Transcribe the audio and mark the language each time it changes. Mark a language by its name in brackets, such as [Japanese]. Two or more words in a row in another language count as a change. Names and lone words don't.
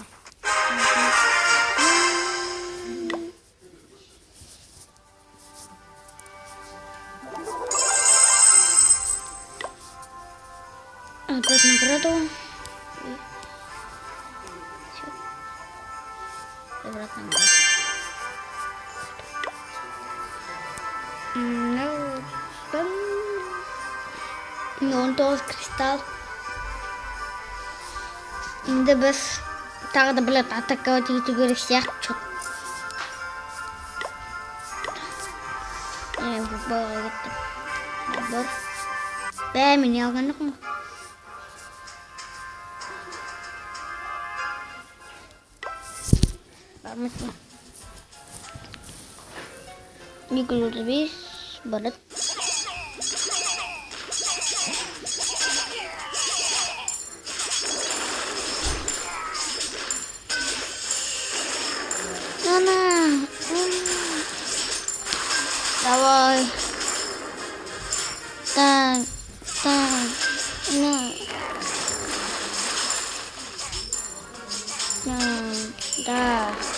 [Russian] Опять награду. Обратно. Он тоже кристалл. [Kazakh] Енді біз тағы да білет атаковать ету керек сияқты. Футболға кеттім. [Russian] Отбор. Мен алған жоқпын. [Kazakh] Бармайтын. 235 барат. [Russian] Давай. Так. Да.